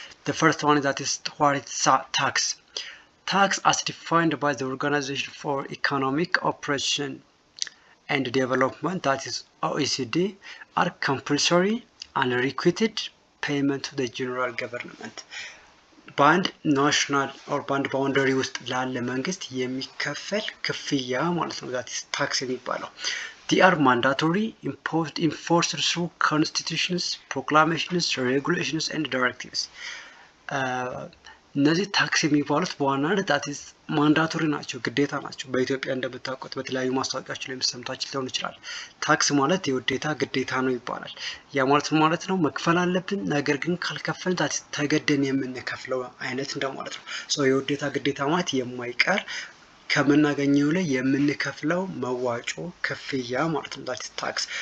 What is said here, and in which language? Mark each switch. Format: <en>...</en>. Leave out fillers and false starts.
<en>The first one that is what is tax. Tax as defined by the Organization for Economic Cooperation and Development, that is OECD, are compulsory and requited payment to the general government.</en> <am>በአንድ ናሽናል ኦር በአንድ ባውንደሪ ውስጥ ላለ መንግስት የሚከፈል ክፍያ ማለት ነው</am> <en>that is tax</en> <am>የሚባለው.</am> <en>They are mandatory, imposed, enforced through constitutions, proclamations, regulations and directives.</en> <am>እነዚህ ታክስ የሚባሉት በዋናነት</am> <en>that is</en> <am>ማንዳቶሪ ናቸው፣ ግዴታ ናቸው። በኢትዮጵያ እንደምታውቁት በተለያዩ ማስታወቂያዎች ላይ ሰምታችሁ ሊሆን ይችላል። ታክስ ማለት የውዴታ ግዴታ ነው ይባላል። ያ ማለት ነው መክፈል አለብን፣ ነገር ግን ካልከፈል ተገደን የምንከፍለው አይነት እንደማለት ነው። የውዴታ ግዴታ ማለት የማይቀር ከምናገኘው ላይ የምንከፍለው መዋጮ ክፍያ ማለት ነው</am> <en>that is tax.</en>